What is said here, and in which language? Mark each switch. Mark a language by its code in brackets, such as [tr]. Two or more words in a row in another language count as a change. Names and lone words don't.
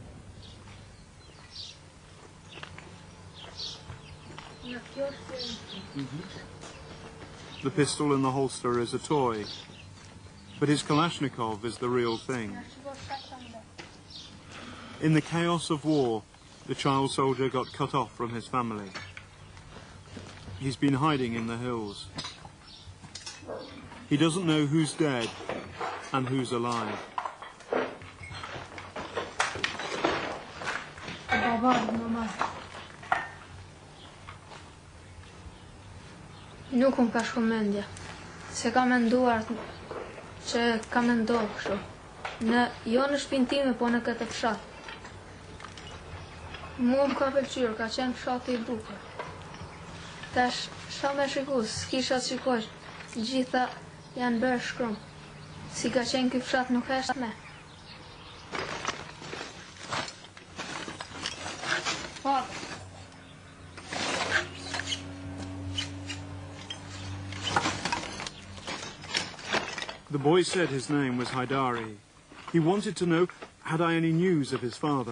[en] The pistol in the holster is a toy, but his Kalashnikov is the real thing. In the chaos of war, the child soldier got cut off from his family. He's been hiding in the hills. He doesn't know who's dead and who's alive. [sq] Nuk unë ka shku mendja, se ka menduar që ka mendohë kështu. Jo në shpinë time, po në këtë fshat. Mua më ka pëlqyer, ka qenë fshati i bukur. Tash, sa me shiku, s'kisha të shikoj, gjitha janë bërë shkrum. Si ka qenë ky fshat nuk është me. [en] The boy said his name was Haidari. He wanted to know, had I any news of his father?